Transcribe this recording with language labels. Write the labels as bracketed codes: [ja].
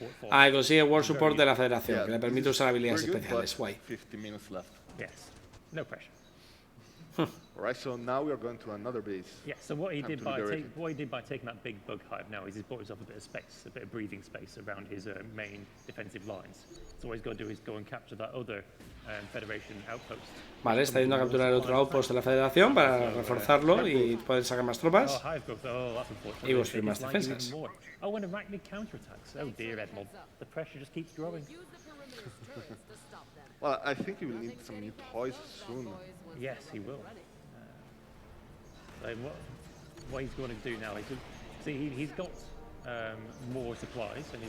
[es] Ah, y consigue War Support de la Federación, que le permite usar habilidades especiales. Guay. [en] 15 minutes left. Yes. No pressure. Alright, so now we are going to another base. Yeah, so what he did by taking that big bug hive now is he's bought himself a bit of space, a bit of breathing space around his main defensive lines. So what he's got to do is go and capture that other Federation outpost. [es] Vale, está yendo a capturar el otro outpost de la Federación para reforzarlo y poder sacar más tropas y construir más defensas. [en] Oh, and arachnid counterattacks. Oh dear, Edmond. The pressure just keeps growing. Well, I think he will need some new toys soon. Yes, he will. What he's going to do now is, see, he's got more supplies.